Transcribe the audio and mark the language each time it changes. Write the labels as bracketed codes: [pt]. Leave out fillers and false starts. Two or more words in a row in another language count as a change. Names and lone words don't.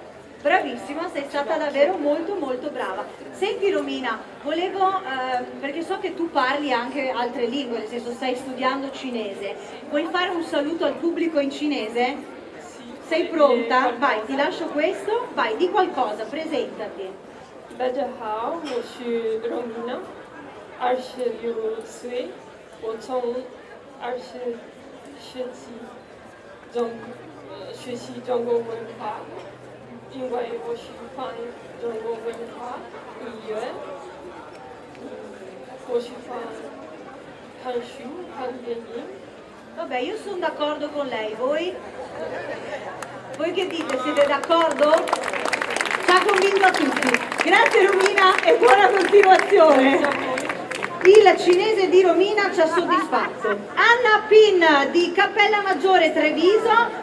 [it] Bravissima, sei stata davvero molto molto brava. Senti Romina, volevo, perché so che tu parli anche altre lingue, nel senso stai studiando cinese, vuoi fare un saluto al pubblico in cinese? Sei pronta? Vai, ti lascio questo, vai, di qualcosa, presentati. [zh] 大家好，我是 Romina， 26岁，我从20世纪学习中国文化。因为我喜欢中国文化、音乐，我喜欢看书、看电影。 [it] Vabbè, io sono d'accordo con lei, voi? Voi che dite, siete d'accordo? Ci ha convinto a tutti. Grazie Romina e buona continuazione. Il cinese di Romina ci ha soddisfatto. Anna Pin di Cappella Maggiore Treviso.